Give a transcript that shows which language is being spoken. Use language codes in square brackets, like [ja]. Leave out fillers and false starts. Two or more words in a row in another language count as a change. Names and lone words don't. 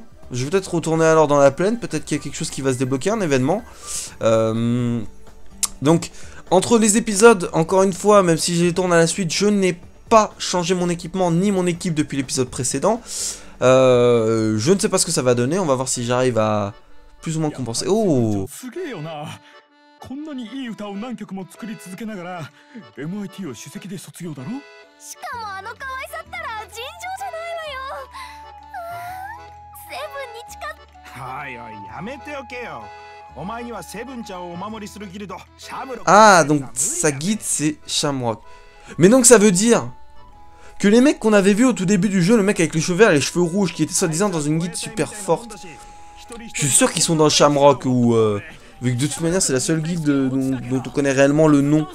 [fr] Je vais peut-être retourner alors dans la plaine. Peut-être qu'il y a quelque chose qui va se débloquer, un événement. Donc, entre les épisodes, encore une fois, même si je les tourne à la suite, je n'ai pas changé mon équipement ni mon équipe depuis l'épisode précédent. Je ne sais pas ce que ça va donner. On va voir si j'arrive à plus ou moins compenser. Oh! [ja] こんなにいい歌を何曲も作り続けながら MIT を首席で卒業だろ。しかもあの可愛さったら尋常じゃないわよ。セブンに誓っ。はいおいやめておけよ。お前にはセブンちゃんをお守りするギルドシャムロック。 [fr] Ah, donc sa guide c'est Shamrock. Mais donc ça veut dire que les mecs qu'on avait vus au tout début du jeu, le mec avec les cheveux verts et les cheveux rouges qui était soi-disant dans une guide super forte, je suis sûr qu'ils sont dans Shamrock ou vu que de toute manière c'est la seule guilde dont on connaît réellement le nom.